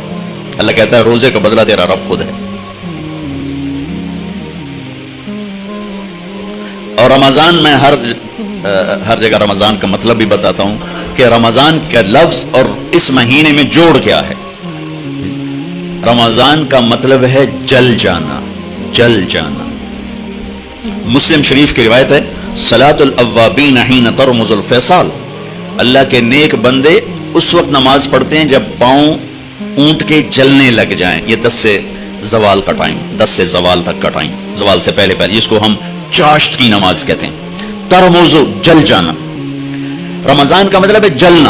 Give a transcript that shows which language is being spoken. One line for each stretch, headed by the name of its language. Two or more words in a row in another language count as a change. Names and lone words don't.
Urdu: اللہ کہتا ہے روزے کا بدلہ تیرا رب خود ہے. اور رمضان میں ہر جگہ رمضان کا مطلب بھی بتاتا ہوں کہ رمضان کا لفظ اور اس مہینے میں جوڑ کیا ہے. رمضان کا مطلب ہے جل جانا، جل جانا. مسلم شریف کی روایت ہے،
Arabic: صلاۃ الاوابین حین ترمز الفیصال،
Urdu: اللہ کے نیک بندے اس وقت نماز پڑھتے ہیں جب پاؤں اونٹ کے جلنے لگ جائیں. یہ 10 سے زوال کا ٹائم، 10 سے زوال تک کا ٹائم، زوال سے پہلے جس کو ہم چاشت کی نماز کہتے ہیں. ترمزو، جل جانا. رمضان کا مطلب ہے جلنا.